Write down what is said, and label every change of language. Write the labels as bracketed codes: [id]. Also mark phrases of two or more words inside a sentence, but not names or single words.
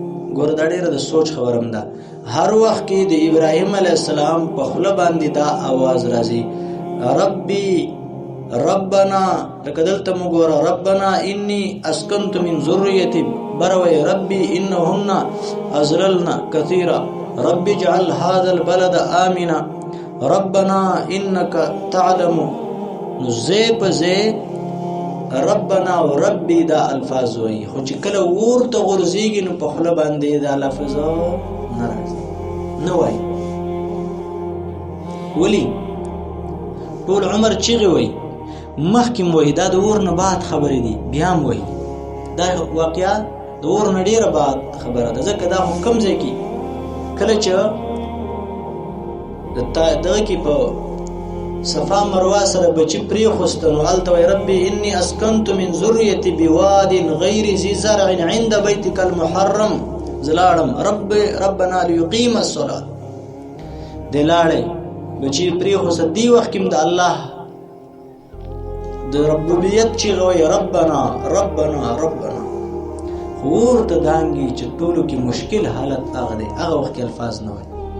[ps] ګور دا ډېره د سوچ خبرم ده. هر وخت کې د ابراهیم [ar] علیه السلام [ps] په خوله باندې دا आवाज راځي [ar] ربي ربنا، [ps] لکه دلته موږ ګوره [ar] ربنا انی اسکنت من ذریتی، بروي ربي انهن ازللن كثيرا، ربي اجعل هذا البلد آمنا، ربنا انك تعلم. [ps] نو زی په زی ربنا او ربي دا الفاظ وي، خو چې کله ورته غورځيږي نو په خوله باندې دا لفظ نه راځي، نه وایي. ولی ټول عمر چیغې وایي، مخکې وایي دا د اور نه بعد خبرې دي، بیا هم وایي دا واقعا د اور نه ډېره بعد خبره ده. ځکه دا خو کوم ځای کې کله چې دغه کې په صفا مروه سره بچی پرېښوسته نو هلته وایي [ar] ربي انی اسکنت من ذریتی بواد غیر ذي زرع عند بیتک المحرم. [ps] زه لاړم [ar] ربنا لیقیم الصلاة، [ps] دی لاړی بچی پرېښوسته. دې وخت کې د الله د ربوبیت چیغه وایي [ar] ربنا ربنا ربنا. [ps] خو ورته دانګي چې ټولو کې مشکل حالت هغه دی، هغه وخت کې الفاظ نه وایي.